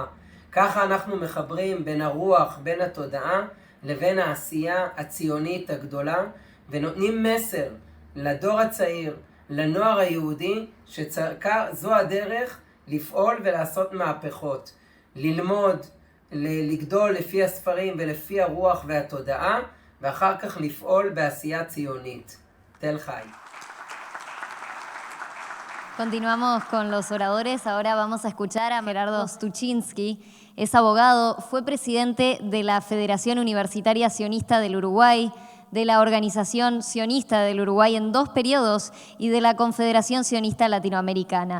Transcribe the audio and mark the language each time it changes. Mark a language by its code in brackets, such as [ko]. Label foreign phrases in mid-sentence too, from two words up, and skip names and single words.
[he] ככה אנחנו מחברים בין הרוח, בין התודעה לבין העשייה הציונית הגדולה, ונותנים מסר לדור הצעיר, לנוער היהודי, שזו הדרך לפעול ולעשות מהפכות. ללמוד, לגדול לפי הספרים ולפי הרוח והתודעה, ואחר כך לפעול בעשייה ציונית. תל חי. [es] Continuamos con los oradores. Ahora vamos a escuchar a Gerardo Stuczynski. Es abogado, fue presidente de la Federación Universitaria Sionista del Uruguay, de la Organización Sionista del Uruguay en 2 periodos y de la Confederación Sionista Latinoamericana.